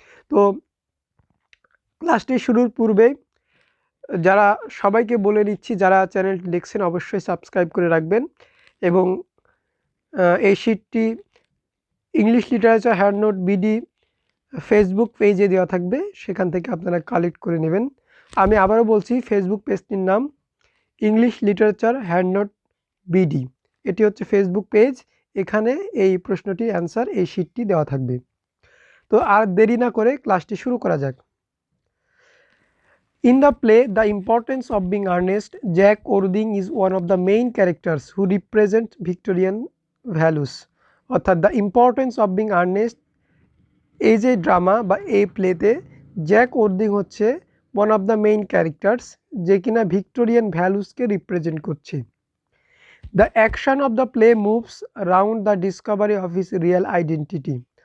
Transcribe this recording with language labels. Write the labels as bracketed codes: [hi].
[bn] তো ক্লাসটি শুরুর পূর্বে যারা সবাইকে বলে নিচ্ছি, যারা চ্যানেলটি দেখছেন অবশ্যই সাবস্ক্রাইব করে রাখবেন এবং এই শিটটি English literature hand note BD Facebook পেজে দেওয়া থাকবে, সেখান থেকে আপনারা কালেক্ট করে নেবেন। আমি আবারও বলছি, ফেসবুক পেজটির নাম English literature hand note BD. এটি হচ্ছে ফেসবুক পেজ, এখানে এই প্রশ্নটি অ্যান্সার এই শিটটি দেওয়া থাকবে। তো আর দেরি না করে ক্লাসটি শুরু করা যাক। [en] In the play The Importance of Being Earnest, Jack Ording is one of the main characters who represent Victorian values. [bn] অর্থাৎ the importance of being Ernst এই যে ড্রামা বা এই প্লেতে জ্যাক ওরদিং হচ্ছে [en] one of the main characters, [bn] যে কিনা Victorian ভ্যালুসকে represent করছে। [en] The action of the play moves round the discovery of his real identity.